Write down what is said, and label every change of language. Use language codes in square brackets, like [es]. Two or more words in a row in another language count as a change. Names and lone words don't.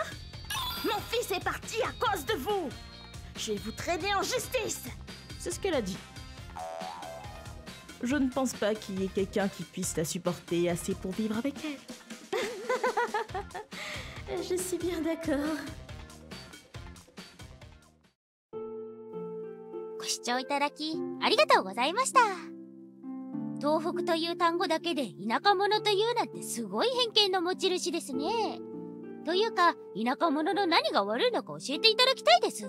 [fr] Mon fils est parti à cause de vous! Je vais vous traîner en justice! C'est ce qu'elle a dit. Je ne pense pas qu'il y ait quelqu'un qui puisse la supporter assez pour vivre avec elle. Je suis bien d'accord. [ja] ご視聴いただきありがとうございました。東北という単語だけで田舎者というなんてすごい偏見の持ち主ですね。というか、田舎者の何が悪いのか教えていただきたいです。